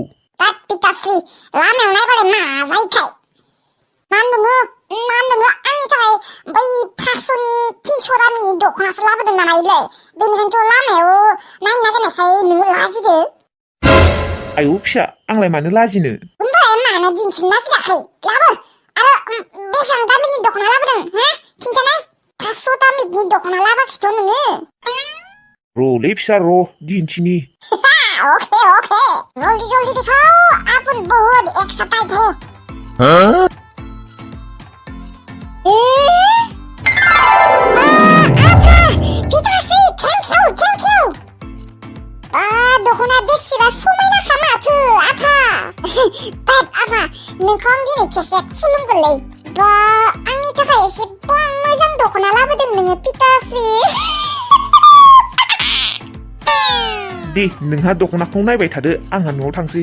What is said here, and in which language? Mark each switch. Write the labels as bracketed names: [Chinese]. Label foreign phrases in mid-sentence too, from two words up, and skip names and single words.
[Bodo] दा पिताश्री लामायाव नायबालाय मा जायोथाय मा नोङो आंनि थाखाय बै 500-300 दामिनि दख'नासो लाबोदों नामालै बेनिखायनोथ' लामायाव नायनो नागिरनायखाय नोङो लाजिदो आयौ फिसा आंलाय मानो लाजिनो ओमफ्राय मानो दिन्थिनो नागिराखै लाबो आरो बेसेबां दामिनि दख'ना लाबोदों खिन्थानाय 500 दामिनि दख'ना लाबोखैथ' नोङो र'लै फिसा र' दिन्थिनि ओके [Hindi] जल्दी दिखाओ अपन बहुत एक्साइटेड है [Bodo] पिताश्री [English] thank you [Bodo] दख'ना बेसेबा समायनाखा माथो आफा बाट आफा नोंखौ आं दिनै खेबसे खुलुमगोनलै बा आंनि थाखाय एसेबां मोजां दख'ना लाबोदों नोङो पिताश्री दे नोंहा दख'नाखौ नायबाय थादो आंहा न'आव थांसै